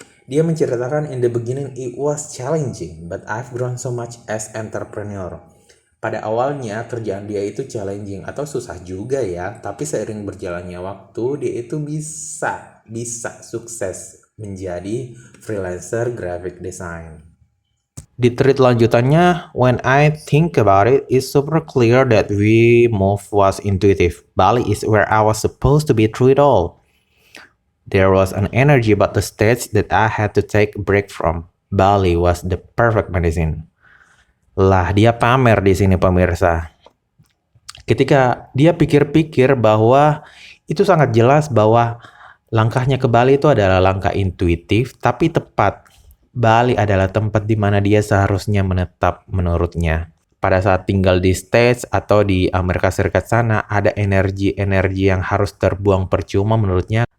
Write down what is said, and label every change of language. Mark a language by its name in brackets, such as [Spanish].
[Indonesian] Dia menceritakan, [English] in the beginning it was challenging, but I've grown so much as entrepreneur. [Indonesian] Pada awalnya kerjaan dia itu challenging atau susah juga ya, tapi seiring berjalannya waktu dia itu bisa sukses menjadi freelancer graphic design. Di tweet lanjutannya, [English] when I think about it, it's super clear that we move was intuitive. Bali is where I was supposed to be through it all. There was an energy about the stage that I had to take a break from. Bali was the perfect medicine. [Indonesian] Lah, dia pamer di sini pemirsa. Ketika dia pikir-pikir bahwa itu sangat jelas bahwa langkahnya ke Bali itu adalah langkah intuitif tapi tepat. Bali adalah tempat di mana dia seharusnya menetap menurutnya. Pada saat tinggal di States atau di Amerika Serikat sana, ada energi-energi yang harus terbuang percuma menurutnya.